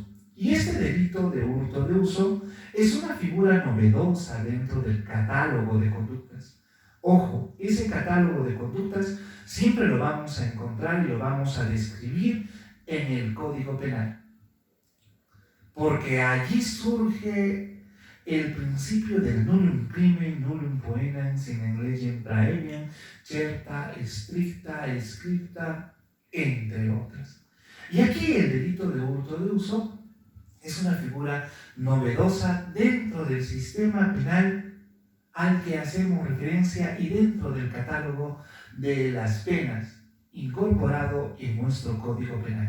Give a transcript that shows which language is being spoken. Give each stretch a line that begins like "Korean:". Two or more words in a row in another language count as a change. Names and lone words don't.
Spanish: Y este delito de hurto de uso es una figura novedosa dentro del catálogo de conductas. Ojo, ese catálogo de conductas siempre lo vamos a encontrar y lo vamos a describir en el Código Penal. Porque allí surge el principio del
Latin: nullum crimen, nullum poenans in legem praeviam, certa, stricta, scripta,
Spanish: entre otras. Y aquí el delito de hurto de uso es una figura novedosa dentro del sistema penal al que hacemos referencia y dentro del catálogo de las penas incorporado en nuestro Código Penal.